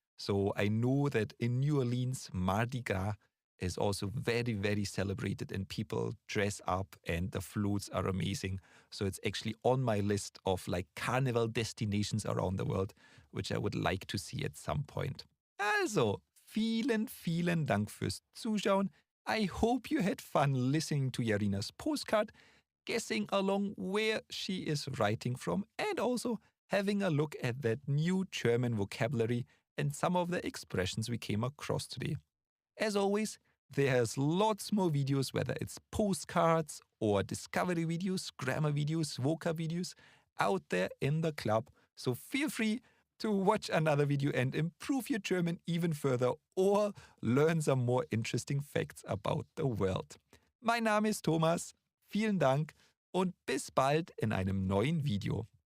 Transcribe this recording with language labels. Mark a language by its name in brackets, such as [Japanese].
[English] So I know that in New Orleans, Mardi Gras is also very, very celebrated and people dress up and the floats are amazing. So it's actually on my list of like carnival destinations around the world, which I would like to see at some point. [German] Also, vielen Dank fürs Zuschauen. [English] I hope you had fun listening to Yarina's postcard, guessing along where she is writing from, and also having a look at that new German vocabulary and some of the expressions we came across today. As always, there's lots more videos, whether it's postcards or discovery videos, grammar videos, vocab videos, out there in the club. So feel free to watch another video and improve your German even further or learn some more interesting facts about the world. [German] Mein Name ist Thomas, vielen Dank und bis bald in einem neuen Video.